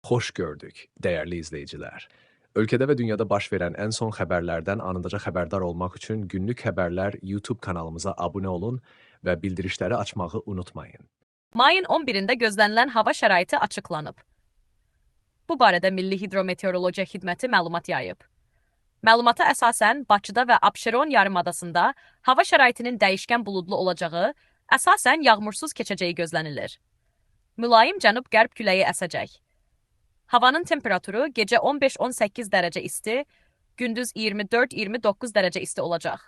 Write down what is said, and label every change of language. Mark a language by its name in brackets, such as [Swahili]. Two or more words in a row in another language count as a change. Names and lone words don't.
[Turkish] Hoş gördük, değerli izleyiciler. Ülkede ve dünyada baş veren en son haberlerden anında haberdar olmak için günlük haberler YouTube kanalımıza abone olun ve bildirişleri açmayı unutmayın. [Azerbaijani] Mayın 11'inde gözlənilən hava şəraiti açıqlanıb. Bu barədə Milli Hidrometeorologiya Xidməti məlumat yayıb. Məlumata əsasən Bakıda və Abşeron yarımadasında hava şəraitinin dəyişkən buludlu olacağı, əsasən yağmursuz keçəcəyi gözlənilir. Mülayim cənub-qərb küləyi əsəcək. Havanın temperaturu gecə 15-18 dərəcə isti, gündüz 24-29 dərəcə isti olacaq.